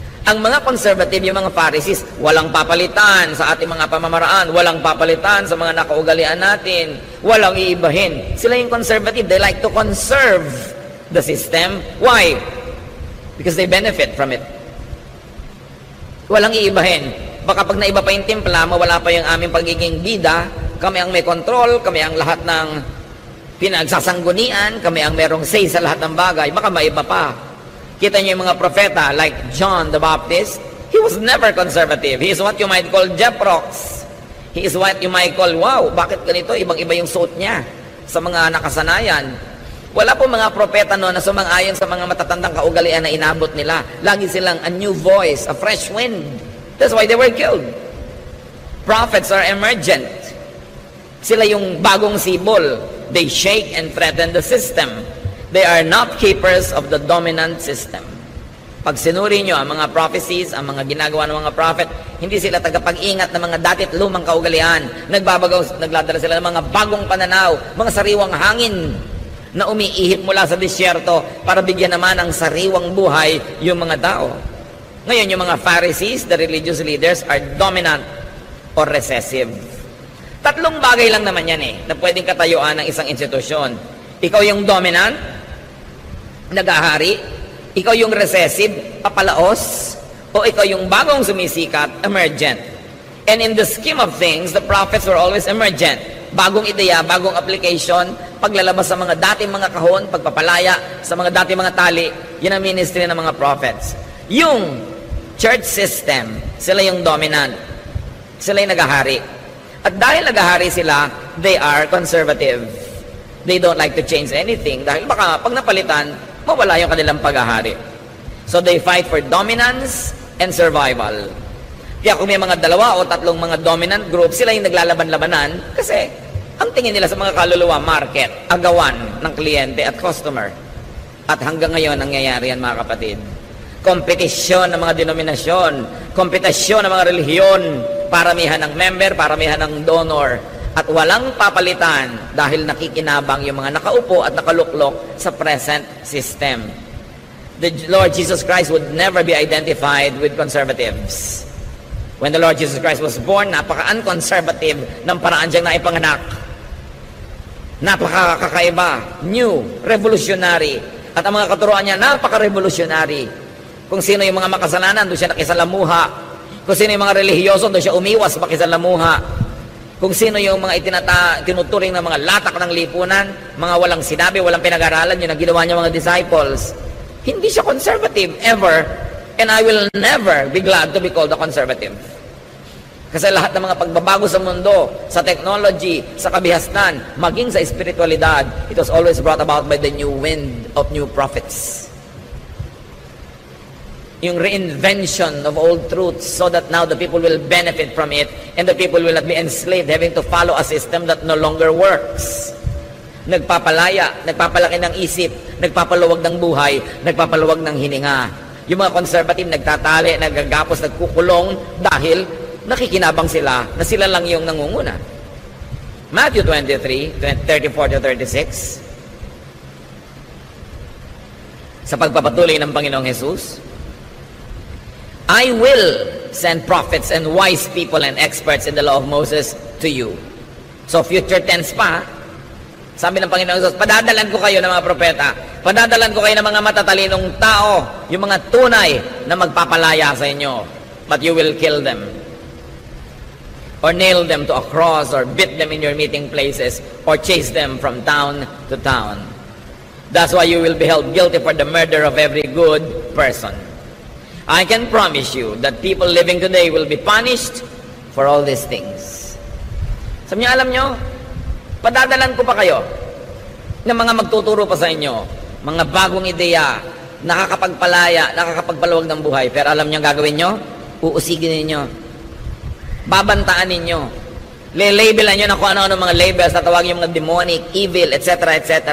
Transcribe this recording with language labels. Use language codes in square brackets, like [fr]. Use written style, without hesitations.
[tl] Ang mga conservative, yung mga Pharisees, walang papalitan sa ating mga pamamaraan, walang papalitan sa mga nakaugalian natin, walang iibahin. Sila yung conservative, [en] they like to conserve the system. Why? Because they benefit from it. [tl] Walang iibahin. Baka pag naiba pa yung timpla, mawala pa yung aming pagiging bida, kami ang may control, kami ang lahat ng pinagsasanggunian, kami ang merong say sa lahat ng bagay, baka maiba pa. Kita niyo yung mga propeta [en] like John the Baptist, he was never conservative. He is what you might call Jeprox. He is what you might call, wow, [tl] bakit ganito? Ibang-iba yung suit niya sa mga nakasanayan. Wala po mga propeta noon na sumang-ayon sa mga matatandang kaugalian na inabot nila. Lagi silang [en] a new voice, a fresh wind. That's why they were killed. Prophets are emergent. [tl] Sila yung bagong sibol. [en] They shake and threaten the system. They are not keepers of the dominant system. [tl] Pag sinuri nyo ang mga prophecies, ang mga ginagawa ng mga prophet, hindi sila tagapag-ingat ng mga datit lumang kaugalian. Nagladala sila ng mga bagong pananaw, mga sariwang hangin na umiihip mula sa disyerto para bigyan naman ng sariwang buhay yung mga tao. Ngayon, yung mga [en] Pharisees, the religious leaders, are dominant or recessive. [tl] Tatlong bagay lang naman yan na pwedeng katayuan ng isang institusyon. Ikaw yung dominant, nag-ahari, ikaw yung recessive, papalaos, o ikaw yung bagong sumisikat, emergent. [en] And in the scheme of things, the prophets were always emergent. [tl] Bagong ideya, bagong application, paglalabas sa mga dating mga kahon, pagpapalaya sa mga dating mga tali, yun ang ministry ng mga prophets. Yung church system, sila yung dominant. Sila yung nagahari. At dahil nagahari sila, [en] they are conservative. They don't like to change anything [tl] dahil baka pag napalitan, mawala yung kanilang paghahari. [en] So they fight for dominance and survival. [tl] Kaya kung may mga dalawa o tatlong mga dominant group, sila yung naglalaban-labanan kasi ang tingin nila sa mga kaluluwa, market, agawan ng kliyente at customer. At hanggang ngayon, nangyayari yan mga kapatid. Kompetisyon ng mga denominasyon, kompetisyon ng mga relihiyon, paramihan ng member, paramihan ng donor, at walang papalitan dahil nakikinabang yung mga nakaupo at nakaluklok sa present system. [en] The Lord Jesus Christ would never be identified with conservatives. When the Lord Jesus Christ was born, [tl] napaka-unconservative ng paraan siyang naipanganak. Napaka-kakaiba, new, revolutionary. At ang mga katuruan niya, napaka-revolutionary. Kung sino yung mga makasalanan, doon siya nakisalamuha. Kung sino yung mga relihiyoso, doon siya umiwas makisalamuha. Kung sino yung mga tinuturing ng mga latak ng lipunan, mga walang sinabi, walang pinag-aralan, yun ang ginawa niya mga disciples. Hindi siya conservative, ever. [en] And I will never be glad to be called a conservative. [tl] Kasi lahat ng mga pagbabago sa mundo, sa technology, sa kabihasnan, maging sa espiritualidad, [en] it was always brought about by the new wind of new prophets. Yung reinvention of old truths so that now the people will benefit from it and the people will not be enslaved having to follow a system that no longer works. [tl] Nagpapalaya, nagpapalaki ng isip, nagpapaluwag ng buhay, nagpapaluwag ng hininga. Yung mga conservative nagtatali, nagagapos, nagkukulong dahil nakikinabang sila na sila lang yung nangunguna. [en] Matthew 23:34-36. [tl] Sa pagpapatuloy ng Panginoong Jesus, [en] I will send prophets and wise people and experts in the law of Moses to you. So future tense pa, [tl] Sabi ng Panginoon Jesus, padadalan ko kayo ng mga propeta. Padadalan ko kayo ng mga matatalinong tao, yung mga tunay na magpapalaya sa inyo. [en] But you will kill them. Or nail them to a cross, or beat them in your meeting places, or chase them from town to town. That's why you will be held guilty for the murder of every good person. I can promise you that people living today will be punished for all these things. [tl] Sabi niyo, alam niyo, padadalan ko pa kayo ng mga magtuturo pa sa inyo, mga bagong ideya, nakakapagpalaya, nakakapagpaluwag ng buhay. Pero alam niyo ang gagawin niyo? Uusigin ninyo. Babantaan ninyo. Le-labelan nyo na kung ano-ano mga labels, tatawagin yung mga demonic, evil, etc., etc.